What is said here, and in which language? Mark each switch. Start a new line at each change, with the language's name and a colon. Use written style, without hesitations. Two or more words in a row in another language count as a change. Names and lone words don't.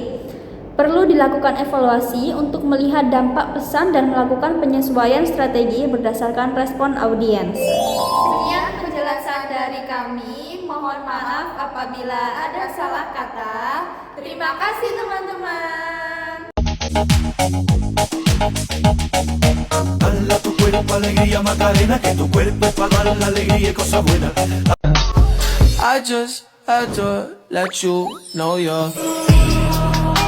Indonesian: Perlu dilakukan evaluasi untuk melihat dampak pesan dan melakukan penyesuaian strategi berdasarkan respon audiens. Sekian penjelasan dari kami. Mohon maaf apabila ada salah kata. Terima kasih teman-teman.
Spanish: Dala tu cuerpo alegría Macarena, que tu cuerpo es para dar la alegría y cosas buenas.
English: I just had to let you know you're